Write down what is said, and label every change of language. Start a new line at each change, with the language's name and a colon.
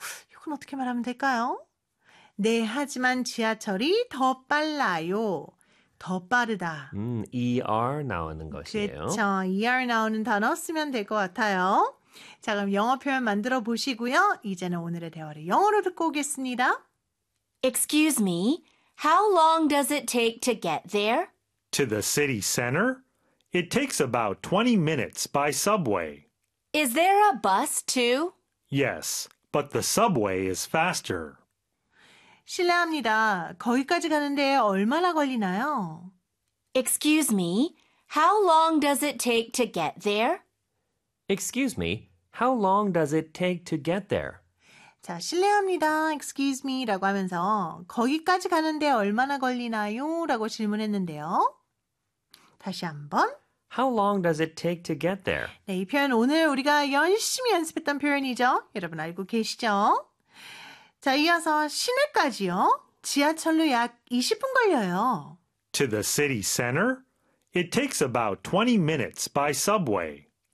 Korean: 이건 어떻게 말하면 될까요? 네, 하지만 지하철이 더 빨라요. 더 빠르다. ER 나오는 것이에요. 그렇죠. ER 나오는 단어 쓰면 될 것 같아요. 자, 그럼 영어 표현 만들어 보시고요. 이제는 오늘의 대화를 영어로 듣고 오겠습니다.
English: Excuse me, how long does it take to get there? To the city center? It takes about 20 minutes by subway. Is there a bus too? Yes, but the subway is faster.
Korean: 실례합니다. 거기까지 가는데 얼마나 걸리나요?
English: Excuse me, how long does it take to get there? Excuse me, how long does it take to get there?
Korean: 자, 실례합니다.
English: Excuse me
Korean: 라고 하면서 거기까지 가는데 얼마나 걸리나요?라고 질문했는데요. 다시 한번.
English: How long does it take to get there?
Korean: 네, 이 표현 오늘 우리가 열심히 연습했던 표현이죠. 여러분 알고 계시죠? 자, 이어서 시내까지요. 지하철로 약 20분 걸려요.
English: To the city center? It takes about 20 minutes by subway.